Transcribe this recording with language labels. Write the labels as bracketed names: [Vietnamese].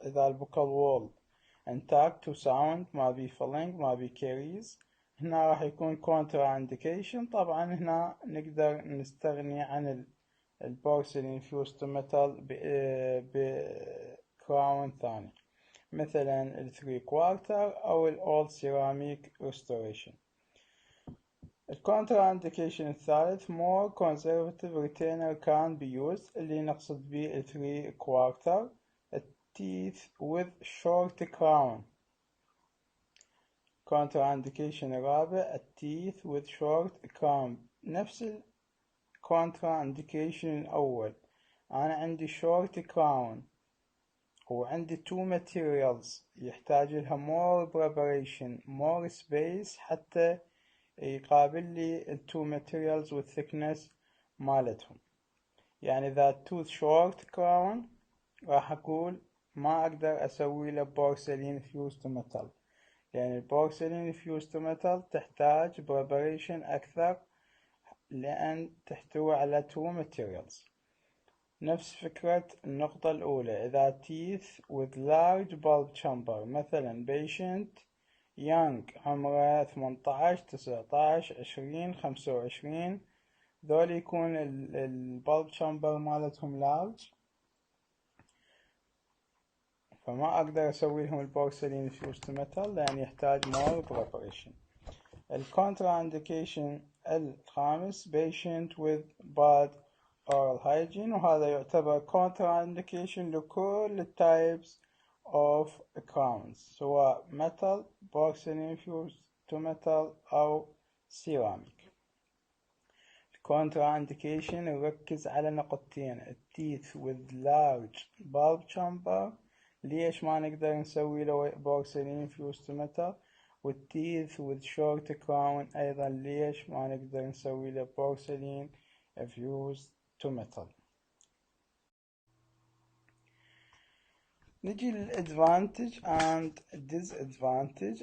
[Arabic] إذا البوكال وول انتاكت وساوند ما بي فلينج ما بي كيريز، هنا راح يكون كونترا انديكيشن. طبعا هنا نقدر نستغني عن البورسلين فيوست ميتال بكراون ثاني مثلا الثري كوارتر أو الأولد سيراميك ريستوريشن. الكونترانديكيشن الثالث [English] more conservative retainer can be used، [Arabic] اللي نقصد به الثري كوارتر، [English] teeth with short crown. contraindication الرابع teeth with short crown. [Arabic] نفس contraindication الأول، أنا عندي short crown وعندي [English] two materials [Arabic] يحتاج لها [English] more preparation more space [Arabic] حتى يقابل لي ال two materials والthickness مالتهم. يعني إذا tooth short crown راح أقول ما أقدر أسوي له [English] porcelain fused to metal، [Arabic] يعني porcelain fused to metal تحتاج preparation أكثر لأن تحتوي على [English] two materials. [Arabic] نفس فكرة النقطة الأولى، إذا [English] teeth with large bulb chamber [Arabic] مثلا [English] patient young [Arabic] عمره 18 19 20 25، ذول يكون البالب chamber مالتهم large، فما أقدر أسوي لهم البورسلين fused to metal لأن يحتاج [English] more preparation. [Arabic] الكونترانديكيشن الخامس [English] patient with bad oral hygiene، [Arabic] وهذا يعتبر [English] contraindication لكل types of crowns سواء metal porcelain fused to metal أو ceramic. contraindication [Arabic] يركز على نقطتين: [English] teeth with large bulb chamber ليش ما نقدر نسوي له porcelain fused to metal، والteeth with short crown أيضا ليش ما نقدر نسوي له porcelain fused to metal. [Arabic] نجي للادفانتج and disadvantage.